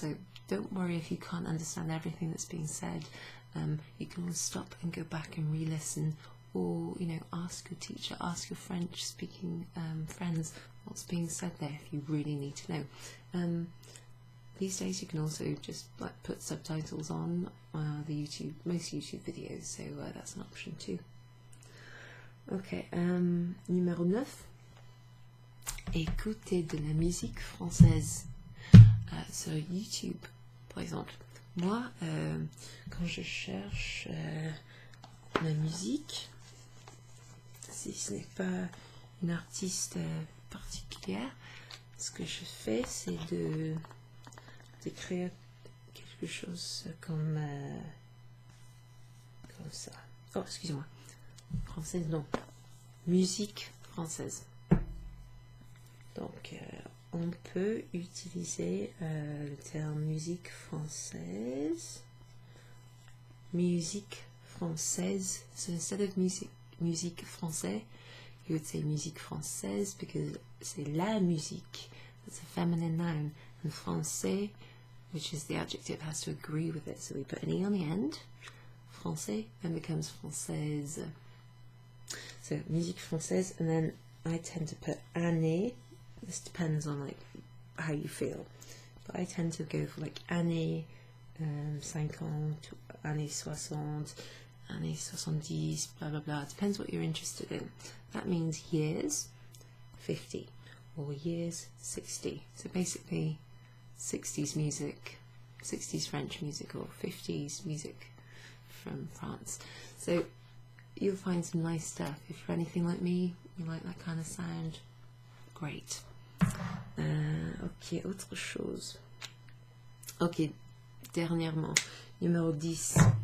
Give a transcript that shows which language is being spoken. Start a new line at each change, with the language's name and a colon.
English: So don't worry if you can't understand everything that's being said. You can always stop and go back and re-listen, or ask your teacher, ask your French-speaking friends what's being said there if you really need to know. These days you can also just put subtitles on most YouTube videos, so that's an option too.
French: Ok, numéro 9. Écoutez de la musique française. Sur YouTube, par exemple. Moi, quand je cherche la musique, si ce n'est pas une artiste particulière, ce que je fais, c'est d'écrire quelque chose comme ça. Oh, excusez-moi. Française, non. Musique française. Donc, on peut utiliser le terme musique française. Musique française.
English: So instead of musique française, you would say musique française because
French: c'est la musique.
English: That's a feminine noun. And français, which is the adjective, has to agree with it. So we put an E on the end. Français then becomes française. So musique française, and then I tend to put année. This depends on how you feel, but I tend to go for années 50, années 60, années 70, blah blah blah. It depends what you're interested in. That means years 50 or years 60. So basically 60s music, 60s French music, or 50s music from France. So you'll find some nice stuff. If you're anything like me, you like that kind of sound, great.
French: Ok, autre chose. Ok, dernièrement, numéro 10.